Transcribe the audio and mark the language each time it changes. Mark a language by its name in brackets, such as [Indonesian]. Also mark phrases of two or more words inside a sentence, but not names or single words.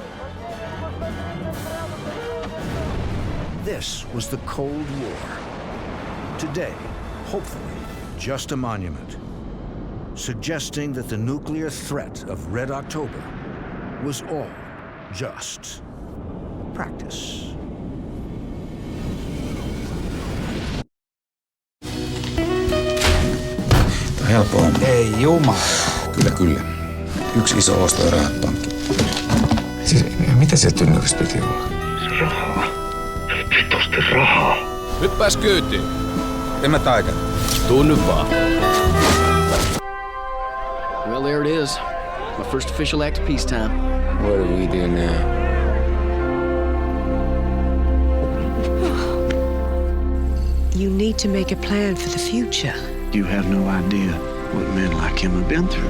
[English] This was the Cold War. Today, hopefully, just a monument, suggesting that the nuclear threat of Red October was all just practice. [Finnish] Helppo homma. Ei jumala. Kyllä. Yksi iso osto ja rahat pankki. Siis, mitä sieltä tynnyrissä piti olla? Rahaa. Vitosti rahaa. Hyppääs kyytiin. En mä taika. Tuu nyt vaan. [English] Well, there it is. My first official act of peacetime. What do we do now? You need to make a plan for the future. You have no idea what men like him have been through.